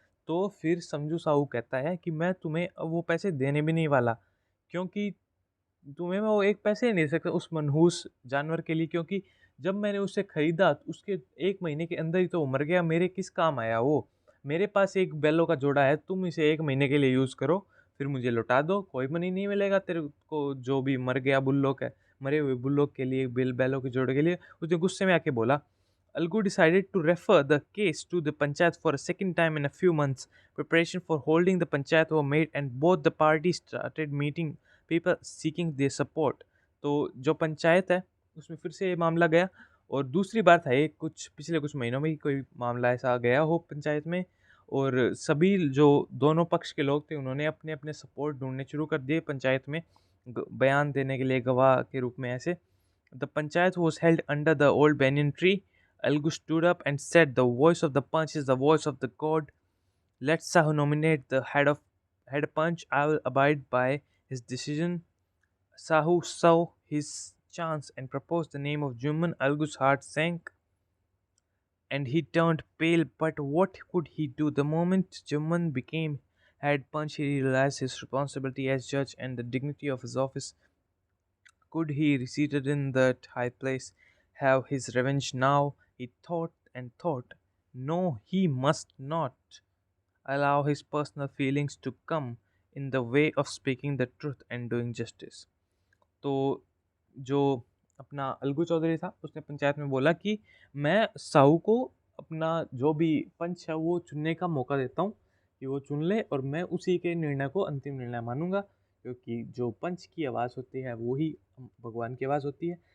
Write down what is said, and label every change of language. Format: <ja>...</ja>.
<hi>तो फिर समझू साहू कहता है कि मैं तुम्हें अब वो पैसे देने भी नहीं वाला, क्योंकि तुम्हें मैं वो एक पैसे नहीं दे सकता उस मनहूस जानवर के लिए, क्योंकि जब मैंने उसे खरीदा तो उसके एक महीने के अंदर ही तो वो मर गया। मेरे किस काम आया वो? मेरे पास एक बैलों का जोड़ा है, तुम इसे एक महीने के लिए यूज़ करो, फिर मुझे लौटा दो। कोई मनी नहीं मिलेगा तेरे को, जो भी मर गया बुल्लोक है, मरे हुए बुल्लोक के लिए, बैलों के जोड़े के लिए। उसने गुस्से में आके बोला।</hi> <en>Algu decided to refer the case to the panchayat for a second time in a few months. Preparation for holding the panchayat were made, and both the parties started meeting people seeking their support. तो जो पंचायत है उसमें फिर से ये मामला गया, और दूसरी बार था ये पिछले कुछ महीनों में ही कोई मामला ऐसा गया हो पंचायत में, और सभी जो दोनों पक्ष के लोग थे उन्होंने अपने अपने सपोर्ट ढूंढने शुरू कर दिए पंचायत में, बयान देने के लिए गवाह के रूप में ऐसे। The panchayat was held under the old banyan tree. Algu stood up and said, "The voice of the punch is the voice of the god. Let Sahu nominate the head punch. I will abide by his decision." Sahu saw his chance and proposed the name of Juman. Algu's heart sank and he turned pale, but what could he do? The moment Juman became head punch, he realized his responsibility as judge and the dignity of his office. Could he, seated in that high place, have his revenge now? He thought and thought. No, he must not allow his personal feelings to come</en> <hi>in the way of speaking the truth and doing justice. तो जो अपना अलगू चौधरी था उसने पंचायत में बोला कि मैं साहू को अपना जो भी पंच है वो चुनने का मौका देता हूँ कि वो चुन ले, और मैं उसी के निर्णय को अंतिम निर्णय मानूंगा, क्योंकि जो पंच की आवाज़ होती है वो ही भगवान की आवाज़ होती है।</hi>